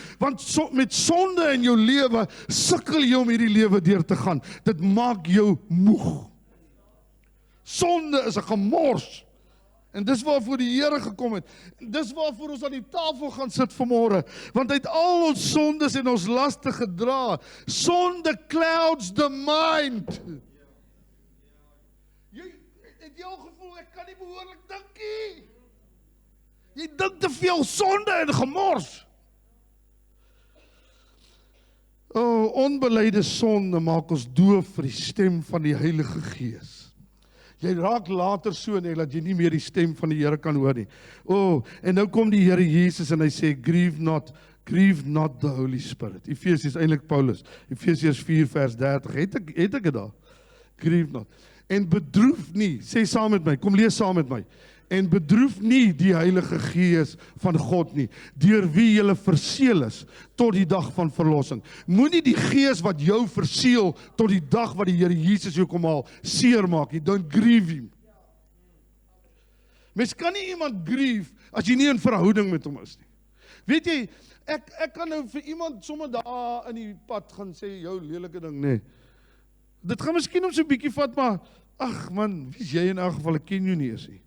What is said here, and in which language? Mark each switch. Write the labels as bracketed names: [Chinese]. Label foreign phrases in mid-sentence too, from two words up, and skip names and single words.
[Afrikaans] Want met sonde in jou lewe, sukkel jy om hierdie lewe deur te gaan. Dit maak jou moeg. Sonde is 'n gemors. En dis waarvoor die Here gekom het. Dis waarvoor ons aan die tafel gaan sit vanmôre. Want hy het al ons sondes en ons laste gedra. [English] Sonde clouds the mind. [Afrikaans] Het jy al gevoel, ek kan nie behoorlik dink nie. Jy dink te veel sonde en gemors. Onbeleide sonde maak ons doof vir die stem van die Heilige Gees. Jy raak later so net dat jy nie meer die stem van die Here kan hoor nie. En nou kom die Here Jesus en hy sê, [English] grieve not the Holy Spirit. [Afrikaans] Efesiërs, eintlik Paulus, Efesiërs 4 vers 30, het ek dit daar? [English] Grieve not. [Afrikaans] En bedroef nie, sê saam met my, kom lees saam met my, en bedroef nie die Heilige Gees van God nie, deur wie julle verseël is, tot die dag van verlossing. Moenie die Gees wat jou verseël, tot die dag wat die Here Jesus jou kom haal, seer maak nie, [English] don't grieve him. [Afrikaans] Mens kan nie iemand grieve, as jy nie in verhouding met hom is nie. Weet jy, ek kan nou vir iemand sommer daar in die pad gaan sê, jou lelike ding, nee. Dit gaan miskien om so 'n bietjie vat, maar, ag man, wie is jy in elk geval, ek ken jou nie eens nie.